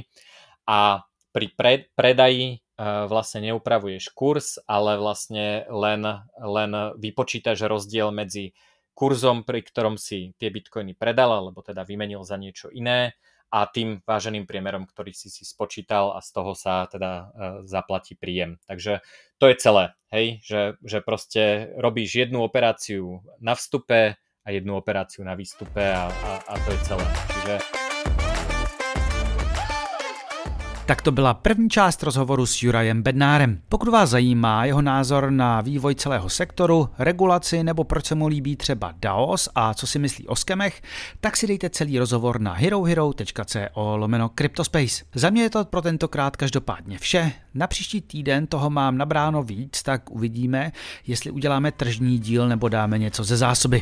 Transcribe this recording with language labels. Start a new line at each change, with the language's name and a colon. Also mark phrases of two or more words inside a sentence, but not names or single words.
Slovak: A pri predaji vlastne neupravuješ kurz, ale vlastne len vypočítaš rozdiel medzi kurzom, pri ktorom si tie bitcoiny predal, alebo teda vymenil za niečo iné a tým váženým priemerom, ktorý si spočítal a z toho sa teda zaplatí príjem. Takže to je celé, hej, že proste robíš jednu operáciu na vstupe a jednu operáciu na výstupe a to je celé. Čiže
Czech: Tak to byla první část rozhovoru s Jurajem Bednárem. Pokud vás zajímá jeho názor na vývoj celého sektoru, regulaci nebo proč se mu líbí třeba DAOs a co si myslí o skemech, tak si dejte celý rozhovor na herohero.co/cryptospace. Za mě je to pro tentokrát každopádně vše. Na příští týden toho mám nabráno víc, tak uvidíme, jestli uděláme tržní díl nebo dáme něco ze zásoby.